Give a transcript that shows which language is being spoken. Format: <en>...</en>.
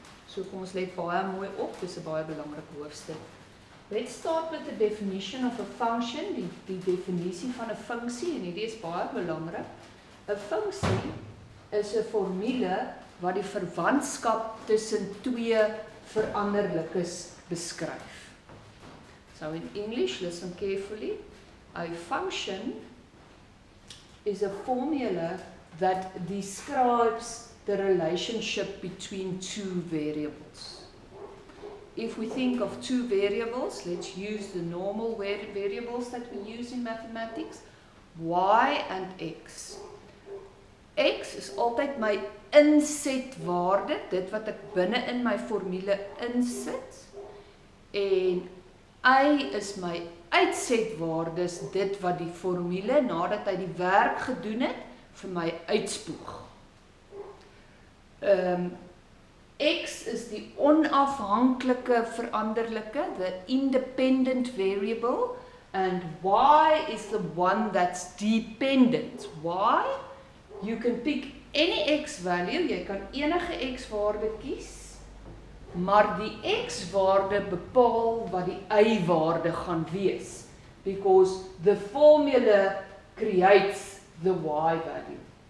<af>So kom ons let baie mooi op, dis 'n baie belangrike hoofstuk.</af> <en>Let's start with the definition of a function,</en> <af>die definisie van 'n funksie, en hierdie is baie belangrik. 'n Funksie is 'n formule wat die verwantskap tussen twee veranderlikes beskryf.</af> <en>So in English, listen carefully. A function is a formula that describes the relationship between two variables. If we think of two variables, let's use the normal variables that we use in mathematics, y and x.</en> <af>X is altyd my insetwaarde, dit wat ek binne in my formule insit, en y is my uitsetwaardes, dit wat die formule, nadat hy die werk gedoen het, vir my uitspoeg. X is die onafhanklike veranderlike,</af> <en>the independent variable, and y is the one that's dependent. Why? You can pick any x value,</en> <af>jy kan enige x waarde kies, maar die x waarde bepaal wat die y waarde gaan wees,</af> <en>because the formula creates the y value.</en>